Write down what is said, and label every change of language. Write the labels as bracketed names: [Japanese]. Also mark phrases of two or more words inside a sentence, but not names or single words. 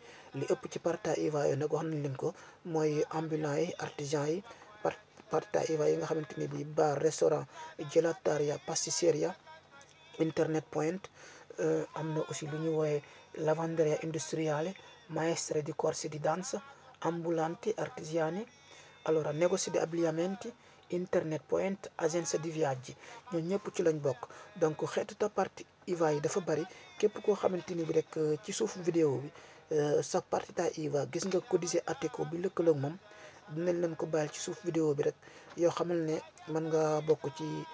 [Wolof] li ëpp ci [Italian] partita IVA [Wolof] yooyu nag wax nañ leen ko mooy ambulant yi, artisan yi, partita IVA yi nga xamante ni bi bar, restaurant, [Italian] gelataria, pasticceria, [English] internet point, [Wolof] am na aussi lu ñu woowe [Italian] lavanderia industriale, maestre di corsi di danza, ambulanti, artigiani, allora negozi di abbigliamenti, [English] internet point, [Wolof] agence di viaggi, ñoo ñëpp ci lañ bokk. donc xeetu ta parti IVA yi dafa bari, képp koo xamante ni bi rek ci suuf vidéo bi sa [Italian] partita IVA [Wolof] gis nga [Italian] codice Ateco [Wolof] bi lëkkaloog moom, dinañ leen ko bàyyil ci suuf vidéo bi rek yoo xamal ne mën nga bokk ci